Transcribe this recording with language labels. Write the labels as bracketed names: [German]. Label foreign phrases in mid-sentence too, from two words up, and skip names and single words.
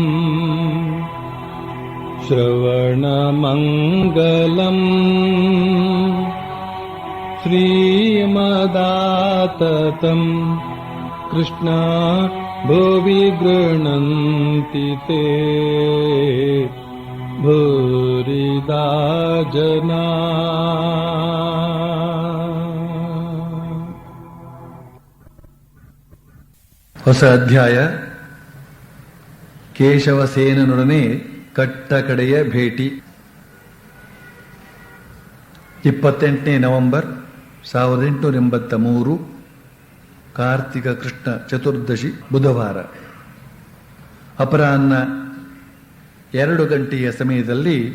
[Sanskrit] श्रवणमङ्गलम् श्रीमदाततम् कृष्णा भुवि गृह्णन्ति ते भूरिदा जना। [Kannada] ಹೊಸ ಅಧ್ಯಾಯ. ಕೇಶವಸೇನನೊಡನೆ ಕಟ್ಟ ಕಡೆಯ ಭೇಟಿ. 28 ನವೆಂಬರ್ 1883 ಕಾರ್ತಿಕ ಕೃಷ್ಣ ಚತುರ್ದಶಿ ಬುಧವಾರ ಅಪರಾಹ್ನ 2 ಗಂಟೆಯ ಸಮಯದಲ್ಲಿ